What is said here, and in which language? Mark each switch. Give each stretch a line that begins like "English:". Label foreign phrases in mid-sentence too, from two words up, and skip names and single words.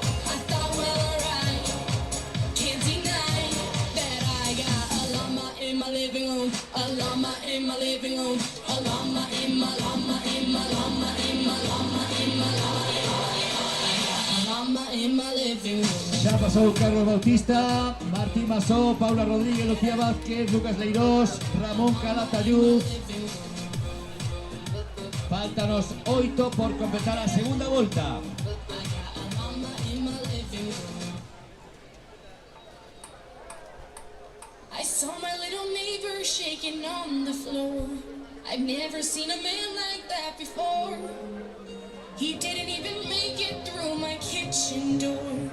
English: I thought, well, alright, can't deny that I got a llama in my living room, a llama in my living room, a llama in my llama in my llama in my llama in my llama in my living room.
Galician: Xa pasou Carlos Bautista, Martín Masó, Paula Rodríguez, Lucía Vázquez, Lucas Leirós, Ramón Calatayud. Faltanos 8 por completar a segunda volta.
English: I saw my little neighbor shaking on the floor. I've never seen a man like that before. He didn't even make it through my kitchen door.